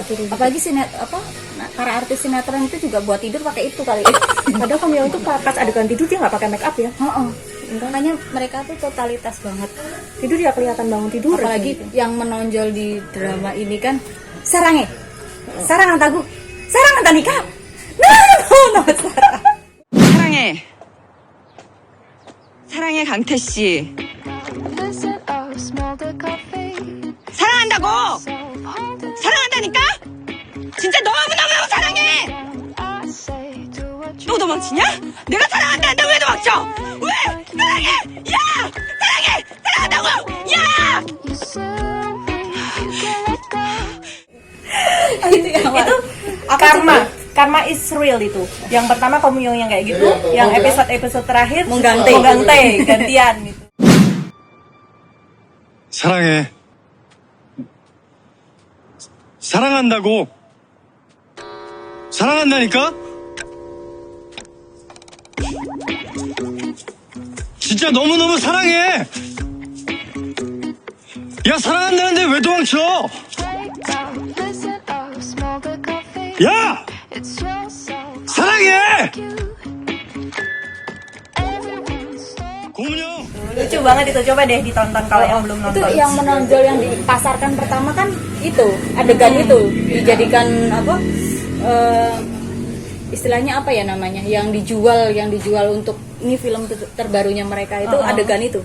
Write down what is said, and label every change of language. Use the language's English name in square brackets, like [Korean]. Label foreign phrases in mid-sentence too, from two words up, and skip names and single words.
[Indonesian] Apalagi para artis sinetron itu juga buat tidur pakai itu kali. Padahal Komuyong itu pas adegan tidur dia nggak pakai [English] make up [Indonesian] ya. Makanya mereka tuh totalitas banget. Tidur dia kelihatan bangun tidur. Apalagi yang menonjol di drama ini kan Sarange, Sarangan Tagu, Sarangan Tanika. [English] No, [Korean] 사랑해. 사랑해 강태 씨. 사랑한다고. 사랑한다니까. 진짜 너무너무 사랑해. 또 도망치냐? 내가 사랑한다는데 왜 도망쳐? 왜? 사랑해. 야! 사랑해. 사랑한다고. 야! [Indonesian] Itu [English] karma is real [Indonesian] itu. Yang pertama Komuyong yang kayak gitu, yang episode terakhir Monggante. gantian gitu. [Korean] 사랑해. 사랑한다고. 사랑한다니까? 진짜 너무너무 사랑해. 야, 사랑한다는데 왜 도망쳐? 야! 사랑해! 고문영! [Indonesian] Lucu banget itu, coba deh ditonton kalau yang belum Itu nonton. yang menonjol yang dipasarkan pertama kan itu adegan itu dijadikan apa? Istilahnya apa ya namanya? Yang dijual untuk ini film terbarunya mereka itu adegan itu.